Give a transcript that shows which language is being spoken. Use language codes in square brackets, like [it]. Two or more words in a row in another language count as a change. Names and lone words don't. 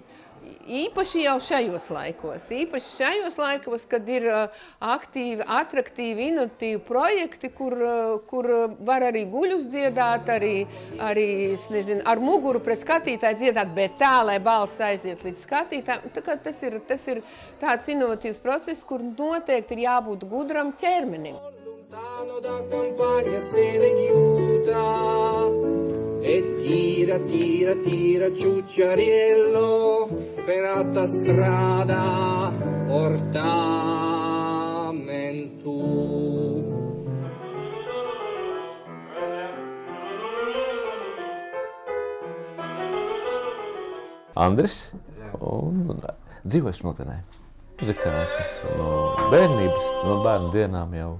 [lv] Īpaši jau šajos laikos, kad ir aktīvi, atraktīvi, inovatīvi projekti, kur var arī guļus dziedāt, arī nezinu, ar muguru pret skatītāju dziedāt, bet tā, lai balss aiziet līdz skatītājiem. Tas ir tāds inovatīvs process, kur noteikti ir jābūt gudram ķermenim. [nap] E tira, tira, tira, ciucciariello per alta strada ortamentu. [lv] Andris un dzīvoju Smiltenē. Muzikās esmu no bērnības, no bērnu dienām jau.